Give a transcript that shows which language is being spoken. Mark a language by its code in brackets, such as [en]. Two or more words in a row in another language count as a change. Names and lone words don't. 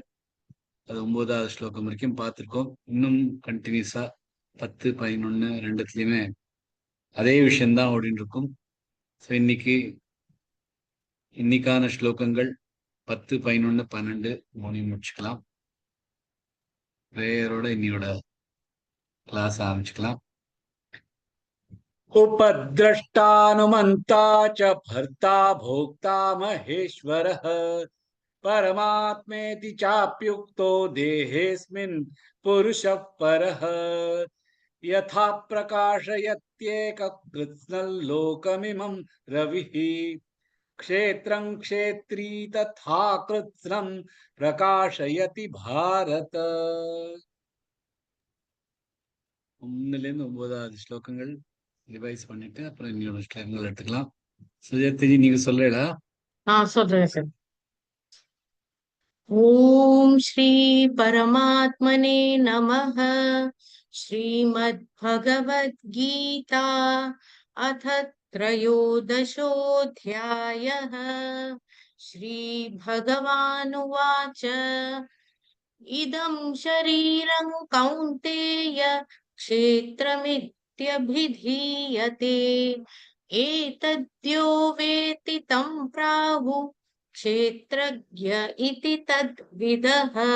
[ta] அது 9வது ஸ்லோகம் வரைக்கும் பார்த்திருக்கோம். இன்னும் கண்டினியூஸா 10, 11 ரெண்டுத்துலயுமே அதே விஷயம்தான் ஓடிட்டு இருக்கும். ஸோ இன்னைக்கான ஸ்லோகங்கள் 10, 11, 12 மூணையும் முடிச்சுக்கலாம். பிரேயரோட இன்னையோட கிளாஸ் ஆரம்பிச்சுக்கலாம். [sa] उपद्रष्टानुमन्ता च भर्ता भोक्ता महेश्वरः परमात्मेति चाप्युक्तो देहेऽस्मिन् पुरुषः परः यथा प्रकाशयत्येककृत्स्नल्लोकमिमं रविः क्षेत्रं क्षेत्री तथा कृत्स्नं प्रकाशयति भारत. [ta] 1லேருந்து 9வது ஸ்லோகங்கள் ரிவைஸ் பண்ணிட்டு அப்புறம் இன்னொரு ஸ்லோகங்கள் எடுத்துக்கலாம். சுஜாதா நீங்க சொல்றீங்களா? சொல்றேன் சார். [sa] ॐ श्री परमात्मने नमः. श्रीमद्भगवद्गीता अथ त्रयोदशोऽध्यायः. श्रीभगवानुवाच इदं शरीरं कौन्तेय क्षेत्रमित्यभिधीयते एतद्यो वेत्ति तं प्राहुः क्षेत्रज्ञ इति तद्विदः.